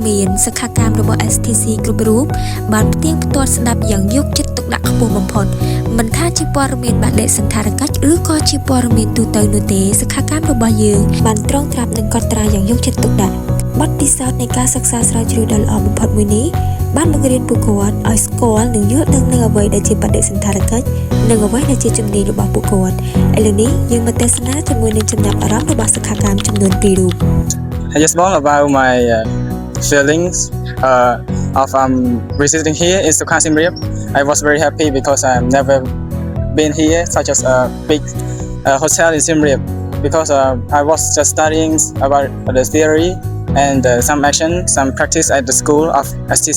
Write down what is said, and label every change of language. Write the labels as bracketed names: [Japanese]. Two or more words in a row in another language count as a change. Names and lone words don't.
[Khmer] មានសិក្ខាកាមរបស់ STC គ្រប់រូបបានផ្ទៀងផ្ទាត់ស្ដាប់យ៉ាងយកចិត្តទុកដាក់ខ្ពស់បំផុតមិនថាជាព័ត៌មានបាក់លេខសន្តារកិច្ចឬក៏ជាព័ត៌មានទូទៅនោះទេសិក្ខាកាមរបស់យើងបានត្រងត្រាប់និងកត់ត្រាយ៉ាងយកចិត្តទុកដាក់បទពិសោធន៍នៃការសិក្សាស្រាវជ្រាវដ៏ល្អបំផុតមួយនេះបានបង្រៀនពួកគាត់ឲ្យស្គាល់និងយល់ដឹងនូវអ្វីដែលជាបដិសណ្ឋារកិច្ចនិងអ្វីដែលជាជំនាញរបស់ពួកគាត់ឥឡូវនេះយើងមកទស្សនាជាមួយនឹងចំណាប់អារម្មណ៍របស់សិក្ខាកាមចំនួន2រូប [English] I just want about my feelings of visiting here in Sokha Siem Reap. I was very happy because I've never been here such as a big hotel in Siem Reap because I was just studying about the theory and some action, some practice at the school of STC.